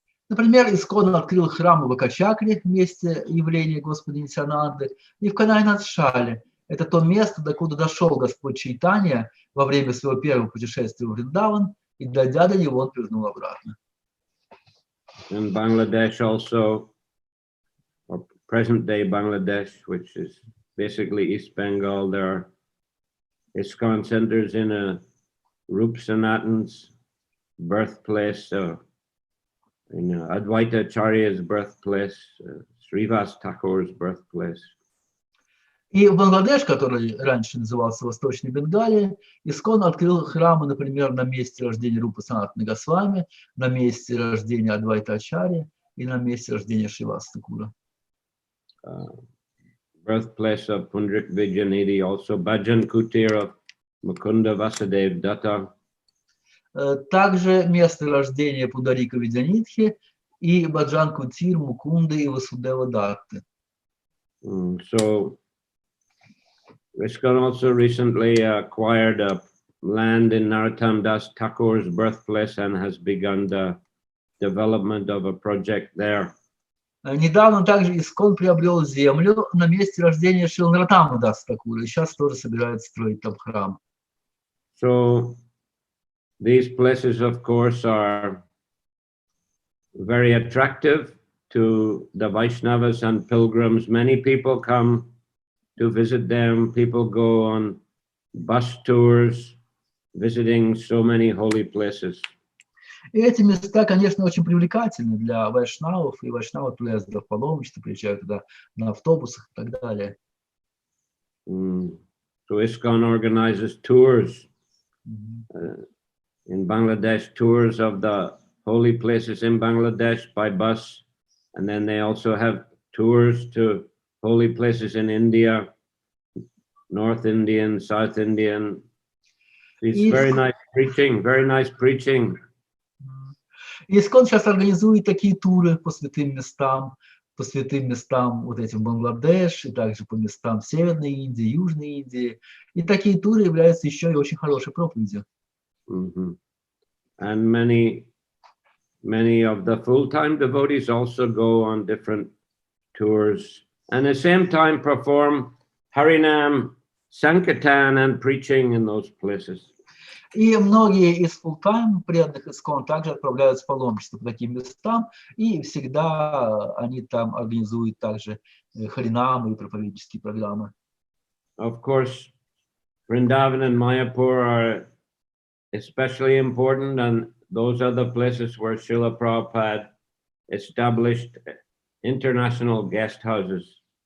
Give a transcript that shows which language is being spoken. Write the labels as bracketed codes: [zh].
[ru] Например, ISKCON открыл храм в Экачакре, месте явления Господа Нитьянанды, и в Канай-Надшале, это то место, докуда дошел Господь Чайтанья во время своего первого путешествия в Вриндаван, и дойдя до него, он повернул обратно. [en] In Bangladesh also, or present-day Bangladesh, which is basically East Bengal, there are ISKCON centers in Rup Sanatans birthplace, in Advaita Acharya's birthplace, Srivas Thakur's birthplace. [ru] И в Бангладеш, который раньше назывался Восточной Бенгалией, ИСККОН открыл храмы, например, на месте рождения Рупы Санатаны Госвами, на месте рождения Адвайта Ачарьи и на месте рождения Шриваса Такура. [en] Birthplace of Pundrik Vijayanidhi, also Bhajan Kutir of Mukunda Vasudev Datta. [ru] Также место рождения Пундарика Видянитхи и Баджан Кутир, Мукунды и Васудева Датты. [en] So ISKCON also recently acquired a land in Narottam Das Thakur's birthplace and has begun the development of a project there. [ru] Недавно также ИСККОН приобрел землю на месте рождения Шрилы Нароттама Даса Такура, и сейчас тоже собирается строить там храм. [en] So these places, of course, are very attractive to the Vaishnavas and pilgrims. Many people come to visit them. People go on bus tours, visiting so many holy places. [ru] И эти места, конечно, очень привлекательны для вайшнавов, и вайшнавы отправляются в паломничество, приезжают туда на автобусах и так далее. [en] So ISKCON organizes tours in Bangladesh, tours of the holy places in Bangladesh by bus, and then they also have tours to holy places in India, North Indian, South Indian. It's very nice preaching, very nice preaching. [ru] ИСККОН сейчас организует такие туры по святым местам вот этим Бангладеш, и также по местам Северной Индии, Южной Индии. И такие туры являются еще и очень хорошей проповедью. [en] And many of the full-time devotees also go on different tours, and at the same time perform Harinam, Sankirtan and preaching in those places. [ru] И многие из full-time преданных ИСККОН также отправляются в паломничество по таким местам, и всегда они там организуют также харинамы и проповеднические программы. [en] Of course, Vrindavan and Mayapur are especially important, and those are the places where Srila Prabhupada established international guest houses.